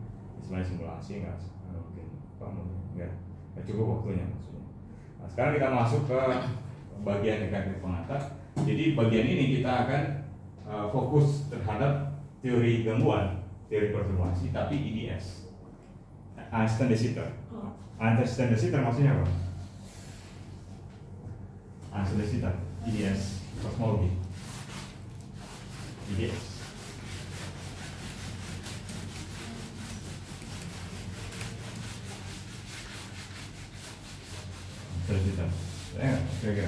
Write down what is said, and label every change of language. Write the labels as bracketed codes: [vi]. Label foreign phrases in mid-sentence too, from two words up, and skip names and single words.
[id] Sebenarnya simulasi nggak cukup waktunya maksudnya. Nah, sekarang kita masuk ke bagian negatif pengantar. Jadi bagian ini kita akan fokus terhadap teori gangguan, teori perturbasi, tapi IDS, Einstein de Sitter. Einstein de Sitter maksudnya apa? Einstein de Sitter, IDS, kosmologi, IDS. Einstein de Sitter, kira-kira.